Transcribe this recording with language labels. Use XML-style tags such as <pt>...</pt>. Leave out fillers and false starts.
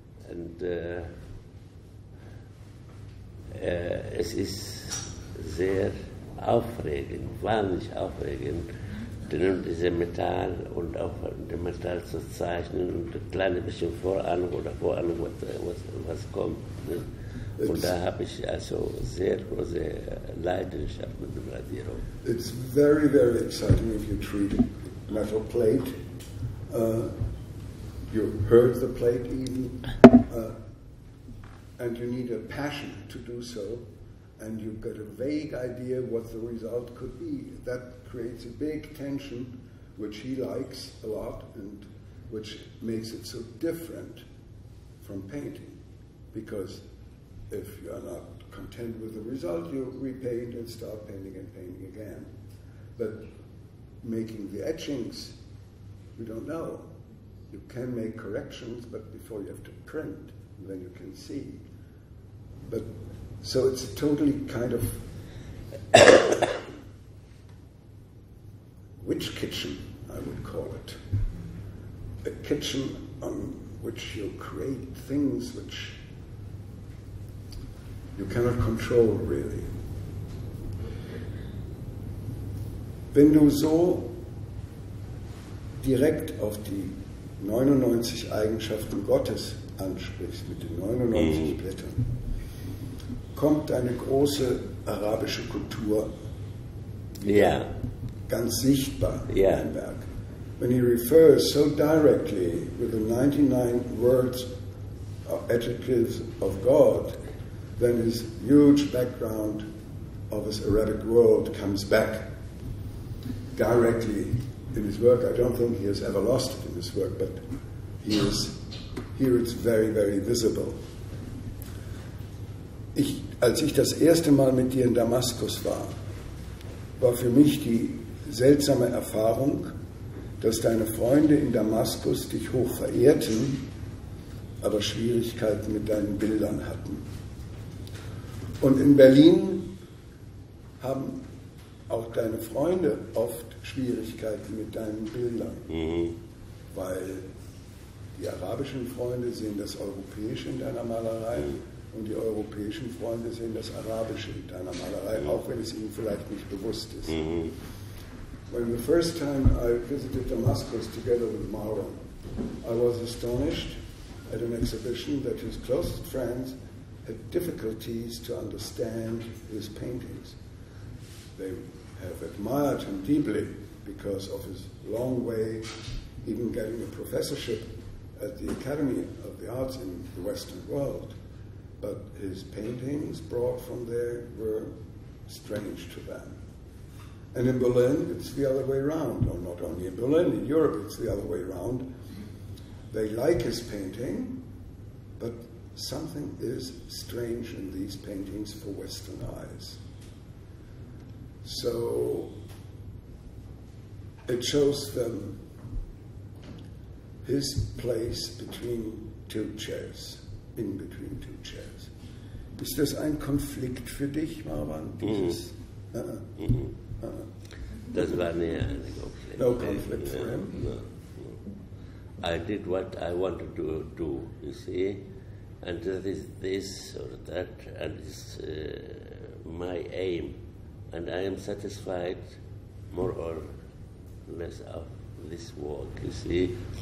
<de>And es ist sehr aufregend, wahnsinnig aufregend, denn diese Metall und auch dem Metall zu zeichnen und ein kleines bisschen Vorahnung oder Vorahnung, was kommt. Ne? Und da habe ich also sehr große Leidenschaft mit dem Radierung.</de> <en>It's very, very exciting if you treat metal plate. You hurt the plate even, and you need a passion to do so, and you've got a vague idea what the result could be. That creates a big tension, which he likes a lot, and which makes it so different from painting, because if you are not content with the result, you repaint and start painting and painting again. But making the etchings, you don't know. You can make corrections, but before you have to print, and then you can see. But so it's a totally kind of witch kitchen, I would call it. A kitchen on which you create things which you cannot control, really.</en> <de>Wenn du so direkt auf die 99 Eigenschaften Gottes ansprichst, mit den 99 Blättern, kommt eine große arabische Kultur ganz sichtbar in deinem Werk.</de> <en>When he refers so directly with the 99 words or adjectives of God, then his huge background of his Arabic world comes back directly in his work. I don't think he has ever lost it in his work, but here it's very, very visible.</en> <de>Als ich das erste Mal mit dir in Damaskus war für mich die seltsame Erfahrung, dass deine Freunde in Damaskus dich hoch verehrten, aber Schwierigkeiten mit deinen Bildern hatten. Und in Berlin haben auch deine Freunde oft Schwierigkeiten mit deinen Bildern, weil die arabischen Freunde sehen das Europäische in deiner Malerei und die europäischen Freunde sehen das Arabische in deiner Malerei, auch wenn es ihnen vielleicht nicht bewusst ist.</de> <en>When the first time I visited Damascus together with Marwan, I was astonished at an exhibition that his closest friends had difficulties to understand his paintings. They have admired him deeply because of his long way, even getting a professorship at the Academy of the Arts in the Western world. But his paintings brought from there were strange to them. And in Berlin, it's the other way around. Or not only in Berlin, in Europe, it's the other way around. They like his painting, but something is strange in these paintings for Western eyes. So it shows them his place between two chairs, in between two chairs.</en> <de>Ist das ein Konflikt für dich, Marwan? Das war nie ein Konflikt.</de> <en>No conflict for him? No. I did what I wanted to do, you see, and that is this or that, and it's my aim, and I am satisfied more or less of this work, you see.</en>